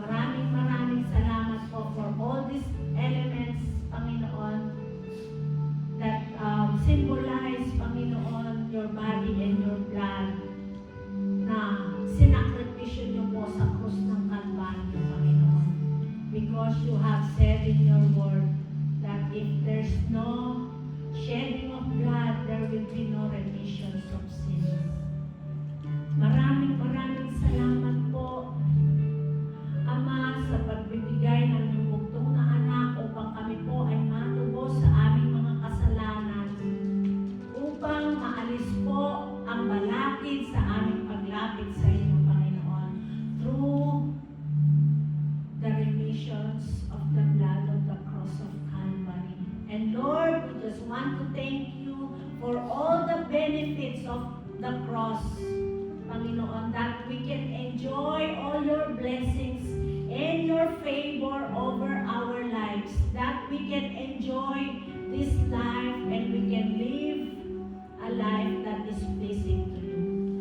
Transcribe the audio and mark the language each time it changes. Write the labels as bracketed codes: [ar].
[tl] Maraming salamat po [en] for all these elements, [tl] Panginoon, [en] that symbolize, [tl] Panginoon, [en] your body and your blood [tl] na sinakripisyo niyo po sa krus ng Kalbaryo, Panginoon. [en] Because you have said in your word that if there's no shedding of blood, there will be no remission of sins. [tl] Maraming salamat po, Ama, sa pagbibigay ng iyong bugtong na anak upang kami po ay matubos sa aming mga kasalanan, upang maalis po ang balakid sa aming paglapit sa inyo, Panginoon, [en] through the remissions of the blood of the cross of Calvary. And Lord, we just want to thank you for all the benefits of the cross, Panginoon, that we can enjoy all your blessings and your favor over our lives, that we can enjoy this life and we can live a life that is pleasing to you.